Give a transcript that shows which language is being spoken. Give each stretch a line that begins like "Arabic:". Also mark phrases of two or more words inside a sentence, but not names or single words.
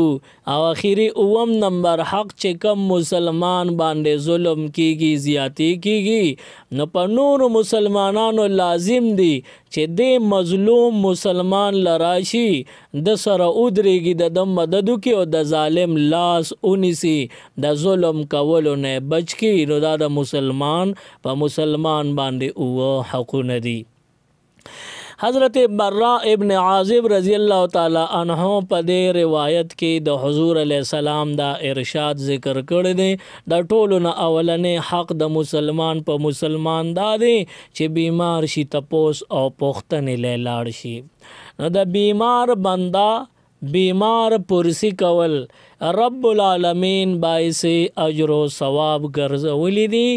Pashto: او اخیری اوم نمبر حق چې کم مسلمان باندې ظلم کیږي، زیاتی کیږي، نو په نور مسلمانانو لازم دی چې د مظلوم مسلمان لراشي د سره ودرېږي، د مدد کی او د ظالم لاس اونیسی، د ظلم کولو نه بچ کی. نو دا د مسلمان په مسلمان باندې او حقونه دي. حضرت برا ابن عازب
Arabic: رضی اللہ تعالی عنہ
Pashto: په دې روایت کې د حضور
Arabic: علیہ السلام
Pashto: دا ارشاد ذکر کړی دی. د ټولو نه اولنې حق د مسلمان په مسلمان دا دی چې بیمار شي تپوس او پوښتنې لاړ شي. نو د بیمار بندا بیمار پرسی کول
Arabic: رب العالمین
Pashto: باعث اجر و ثواب ګرځولی دي.